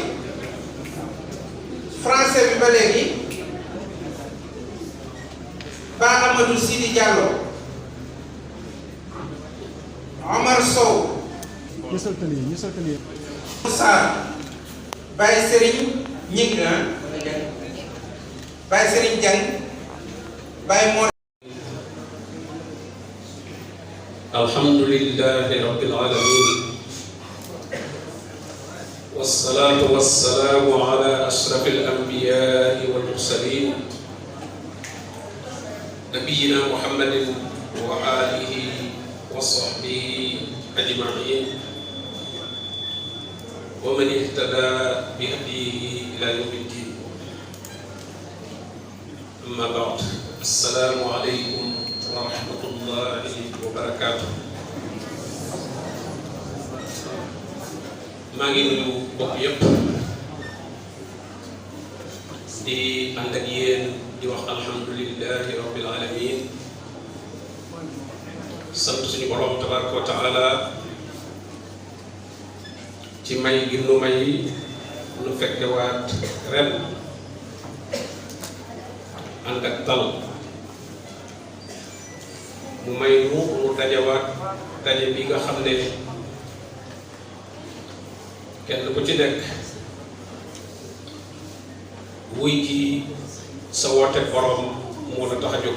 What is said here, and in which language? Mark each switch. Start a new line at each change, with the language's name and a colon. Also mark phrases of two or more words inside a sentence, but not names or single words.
Wolof: français bi ba léegi Ba Amadou Sidi Diallo, Omar Sow, Moussa, Baye Serigne Ñing, Baye Serigne Diang, Baye Mor.
Arabic: الحمد لله رب العالمين والصلاة والسلام على أشرف الأنبياء والمرسلين, نبينا محمد وآله وصحبه أجمعين ومن اهتدى بهديه إلى يوم الدين. أما بعد، السلام عليكم ورحمة الله وبركاته.
Wolof: maa ngi nuyu bokk yépp di ànd ak yéen di wax
Arabic: الحمد لله رب العالمين,
Wolof: sant suñu borom
Arabic: تبارك وتعالى
Wolof: ci may gi nu may nu fekkewaat ren ànd ak dal, mu may nu dajawaat daje bi nga xam ne kenn ku ci nekk wuy ji sa woote borom moo la tax a jóg.